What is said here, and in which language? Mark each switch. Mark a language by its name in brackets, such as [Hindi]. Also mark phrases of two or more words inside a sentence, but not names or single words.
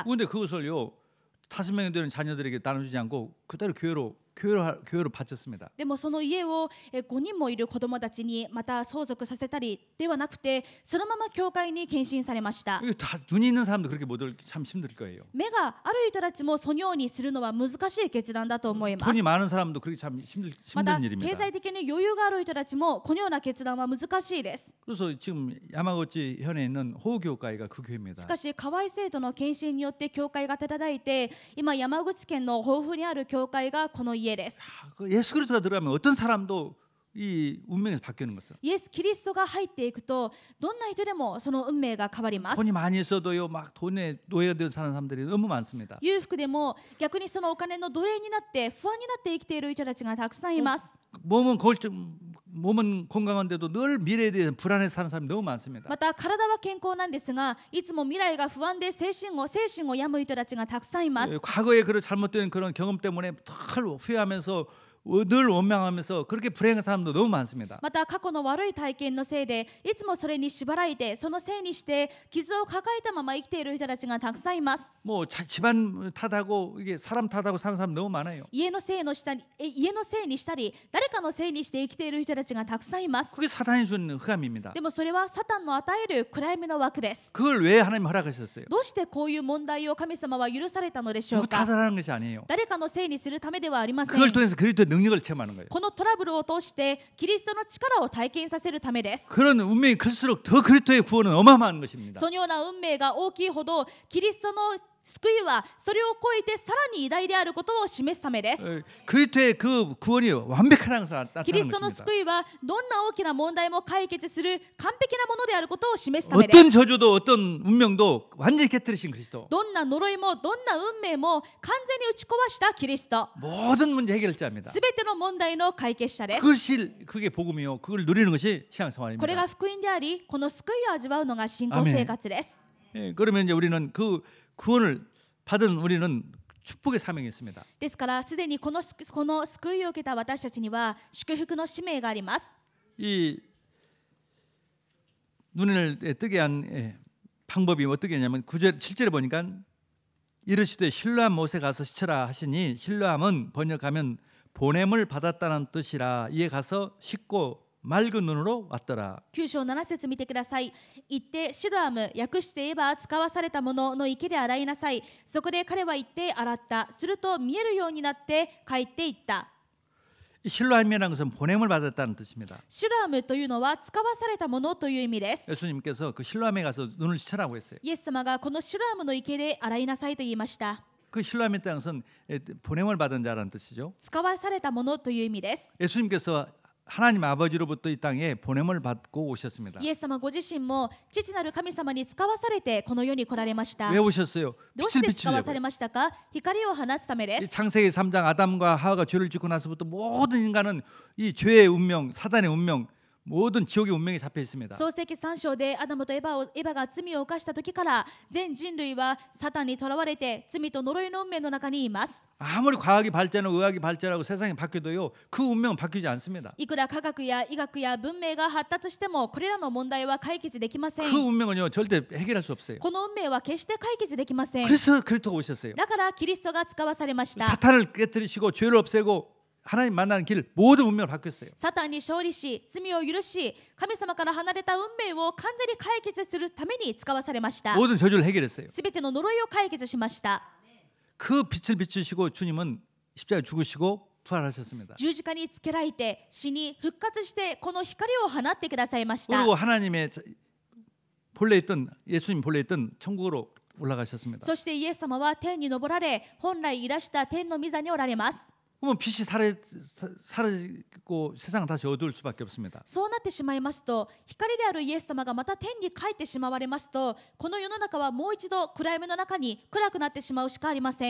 [Korean] 그런데 그것을요 5명이 되는 자녀들에게 나눠주지 않고 그대로 교회로 바쳤습니다. [Japanese] でもその家を5人もいる子供たちにまた相続させたりではなくて、そのまま教会に献身されました。 [Korean] 이거 다 눈이 있는 사람도 그렇게 못 참 힘들 거예요. [Japanese] 目がある人たちもそのようにするのは難しい決断だと思います。 [Korean] 돈이 많은 사람도 그렇게 참 [Japanese] また [Korean] 힘든 [Japanese] 経 [Korean] 일입니다. [Japanese] 済的に余裕がある人たちもこのような決断は難しいです。 [Korean] 그래서 지금 야마구치 현에 있는 호교회가 그 [Japanese] し [Korean] 교회입니다. [Japanese] かし河合生徒の献身によって教会が立たいて、今山口県の豊富にある教会がこの家です。 [Korean] 예수 그리스도가 들어가면 어떤 사람도 이 운명에서 바뀌는 것은 [Japanese] イエス・キリストが入っていくと、どんな人でもその運命が変わります。 [Korean] 돈이 많이 있어도요 막 돈에 노예되어 사는 사람들이 너무 많습니다. [Japanese] 裕福でも逆にそのお金の奴隷になって不安になって生きている人たちがたくさんいます。 [Korean] 몸은 건강한데도 늘 미래에 대해서 불안해 사는 사람이 너무 많습니다. [Japanese] また体は健康なんですが、いつも未来が不安で精神を病む人たちがたくさんいます。 [Korean] 과거에 그런 잘못된 그런 경험 때문에 늘 후회하면서 늘 원망하면서 그렇게 불행한 사람도 너무 많습니다. [Japanese] また過去の悪い体験のせいでいつもそれに縛られて、そのせいにして傷を抱えたまま生きている人たちがたくさんいます。 [Korean] 뭐 집안 탓하고 이게 사람 탓하고 사는 사람 너무 많아요. [Japanese] 家のせいにしたり、誰かのせいにして生きている人たちがたくさんいます。 [Korean] 그게 사탄이 준 흑암입니다. [Japanese] でもそれはサタンの与える暗闇の枠です。 [Korean] 그걸 왜 하나님 허락하셨어요? [Japanese] どうしてこういう問題を神様は許されたのでしょう [Korean] 누구 [Japanese] か。 [Korean] 탓하는 것이 아니에요. [Japanese] 誰かのせいにするためではありません。 [Korean] 그걸 통해서 그리스도의 능력을 체험하는 거예요. [Japanese] このトラブルを通してキリストの力を体験させるためです。 [Korean] 그런 운명이 클수록 더 그리스도의 구원은 어마어마한 것입니다. [Japanese] そのような運命が大きいほどキリストの救いはそれを超えてさらに偉大であることを示すためです。 [Korean] 그리스도의 그 구원이 완벽한 것을 [Japanese] キリ [Korean] 나타내는 [Japanese] ストの [Korean] 것입니다. [Japanese] 救いはどんな大きな問題も解決する完璧なものであることを示すためです。 [Korean] 어떤 저주도 어떤 운명도 완전히 깨뜨리신 그리스도. [Japanese] どんな呪いもどんな運命も完全に打ち壊したキリスト。 [Korean] 모든 문제 해결자입니다. [Japanese] すべての問題の解決者です。 [Korean] 그게 복음이요. 그걸 누리는 것이 [Japanese] これ [Korean] 신앙생활입니다. [Japanese] が福音であり、この救いを味わうのが信仰生活です。 [Korean] 예, 그러면 이제 우리는 그 구원을 받은 우리는 축복의 사명이 있습니다. [Japanese] ですからすでにこの救いを受けた私たちには祝福の使命があります。 [Korean] 이 눈을 뜨게 한 방법이 어떻게 했냐면 9절 7절에 보니까 이르시되 실로암 못에 가서 시쳐라 하시니 실로암은 번역하면 보냄을 받았다는 뜻이라. 이에 가서 씻고 맑은 눈으로 왔더라. [Japanese] 9 章7節見てください。行ってシロアム、訳して言えば使わされたものの池で洗いなさい。そこで彼は行って洗った。すると見えるようになって帰っていった。 [Korean] 실로암이라는 것은 보냄을 받았다는 뜻입니다. [Japanese] シロアムというのは使わされたものという意味です。 [Korean] 예수님께서 그 실로암에 가서 눈을 씻으라고 했어요. [Japanese] イエス様がこのシロアムの池で洗いなさいと言いました。 [Korean] 그 실로암에 있다는 것은 보냄을 받은 자라는 뜻이죠. [Japanese] 使わされたものという意味です。 [Korean] 예수님께서 하나님 아버지로부터 이 땅에 보냄을 받고 오셨습니다. [Japanese] イエス様ご自身も父なる神様に使わされてこの世に来られました。 [Korean] 왜 오셨어요? [Japanese] どうし [Korean] 빛을 [Japanese] て使わさ [Korean] 비추려고. [Japanese] れましたか？光を放つためで [Korean] 이 [Japanese] す。 [Korean] 창세기 3장 아담과 하와가 죄를 짓고 나서부터 모든 인간은 이 죄의 운명, 사단의 운명, 모든 지옥의 운명에 잡혀 있습니다. [Japanese] 創世記3章でアダムとエバが罪を犯した時から全人類はサタンにとらわれて罪と呪いの運命の中にいます。 [Korean] 아무리 과학이 발전하고 의학이 발전하고 세상이 바뀌어도요, 그 운명은 바뀌지 않습니다. [Japanese] いくら科学や医学や文明が発達してもこれらの問題は解決できません。 [Korean] 그 운명은요 절대 해결할 수 없어요. [Japanese] この運命は決して解決できません。 [Korean] 그래서 그리스도가 오셨어요. [Japanese] だからキリストが使わされました。 [Korean] 사탄을 깨뜨리시고 죄를 없애고 하나님 만나는 길 모든 운명을 바뀌었어요. [Japanese] サタンに勝利し罪を許し神様から離れた運命を完全に解決するために使わされました。 [Korean] 모든 저주를 해결했어요. [Japanese] すべての呪いを解決しました。 [Korean] 그 빛을 비추시고 주님은 십자가에 죽으시고 부활하셨습니다. [Japanese] 十字架につけられて死に復活してこの光を放ってくださいました。 [Korean] 그리고 하나님의 본래 있던 예수님 본래 있던 천국으로 올라가셨습니다. [Japanese] そしてイエス様は天に昇られ、本来いらした天の御座におられます。 [Korean] 그러면 빛이 사라지고 세상은 다시 어두울 수밖에 없습니다. [Japanese] そうなってしまいますと、光であるイエス様がまた天に帰ってしまわれますと、この世の中はもう一度暗闇の中に暗くなってしまうしかありません。